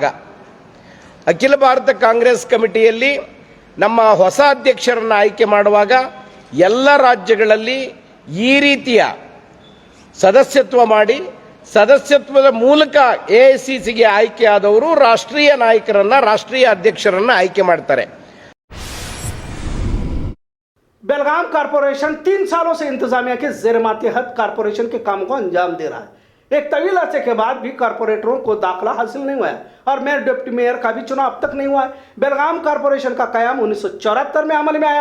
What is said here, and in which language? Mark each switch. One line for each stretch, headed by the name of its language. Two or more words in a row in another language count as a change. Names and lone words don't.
Kannada: ಅಖಿಲ ಭಾರತ ಕಾಂಗ್ರೆಸ್ ಕಮಿಟಿಯಲ್ಲಿ ನಮ್ಮ ಹೊಸ ಅಧ್ಯಕ್ಷರನ್ನು ಆಯ್ಕೆ ಮಾಡುವಾಗ ಎಲ್ಲ ರಾಜ್ಯಗಳಲ್ಲಿ ಈ ರೀತಿಯ ಸದಸ್ಯತ್ವ ಮಾಡಿ, ಸದಸ್ಯತ್ವದ ಮೂಲಕ AICCಗೆ ಆಯ್ಕೆಯಾದವರು ರಾಷ್ಟ್ರೀಯ ನಾಯಕರನ್ನು, ರಾಷ್ಟ್ರೀಯ ಅಧ್ಯಕ್ಷರನ್ನು ಆಯ್ಕೆ ಮಾಡ್ತಾರೆ.
Urdu: بیلگام کارپوریشن 3 سالوں سے انتظامیہ کے زیر ماتحت کارپوریشن کے کاموں کو انجام دے رہا ہے. ایک طویل عرصے کے بعد بھی کارپوریٹروں کو داخلہ حاصل نہیں ہوا ہے اور میئر ڈپٹی میئر کا بھی چناؤ اب تک نہیں ہوا ہے. بیلگام کارپوریشن کا قیام 1974 میں عمل میں آیا.